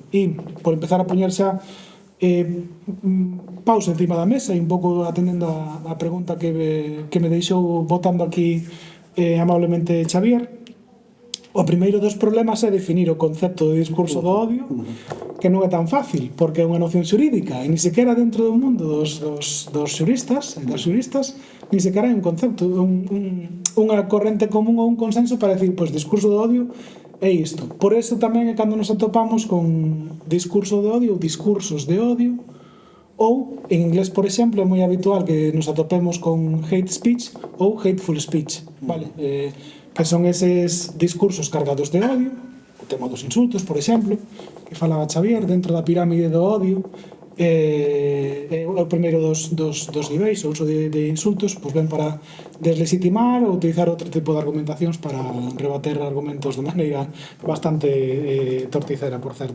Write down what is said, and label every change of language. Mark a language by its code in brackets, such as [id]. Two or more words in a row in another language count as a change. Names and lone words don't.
[gl] E, por empezar a poñer xa pausa encima da mesa e un pouco atendendo a pregunta que me deixou botando aquí amablemente Xavier, o primeiro dos problemas é definir o concepto de discurso do odio, que non é tan fácil, porque é unha noción xurídica e ni sequera dentro do mundo dos xuristas e das xuristas ni sequera hai un concepto, unha corrente común ou un consenso para decir, pois, discurso do odio é isto. Por eso tamén é cando nos atopamos con discurso de odio ou discursos de odio, ou, en inglés, por exemplo, é moi habitual que nos atopemos con [en] hate speech [gl] ou [en] hateful speech, [gl] vale? Que son eses discursos cargados de odio, o tema dos insultos, por exemplo, que falaba Xavier, dentro da pirámide do odio, o primeiro dos niveis, o uso de insultos, pois ben para deslegitimar ou utilizar outro tipo de argumentacións para rebater argumentos de maneira bastante torticera, por certo.